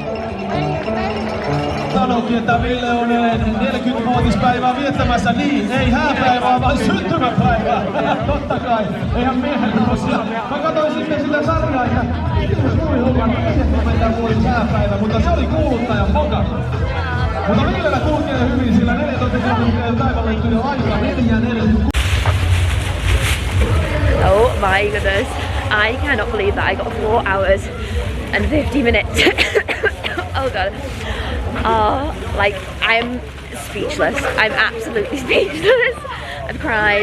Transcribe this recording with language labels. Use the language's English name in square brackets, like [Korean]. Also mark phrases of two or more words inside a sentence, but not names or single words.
[Finnish] Sanokin, että Ville on 40-vuotispäivää viettämässä, niin ei hääpäivää, vaan syntymäpäivää. Totta kai, eihän miehen tosiaan. Mä katsoin sitten sitä sarjaa, että vuotis hääpäivä, mutta se oli kuuluttajan moka. Mutta Villellä kulkee hyvin, sillä 14 kilometriä päivänleikkyinen aika 4.40. [English] Oh my goodness, I cannot believe that I got 4 hours and 50 minutes. Oh god. Oh, like I'm speechless. I'm absolutely speechless. I've cried.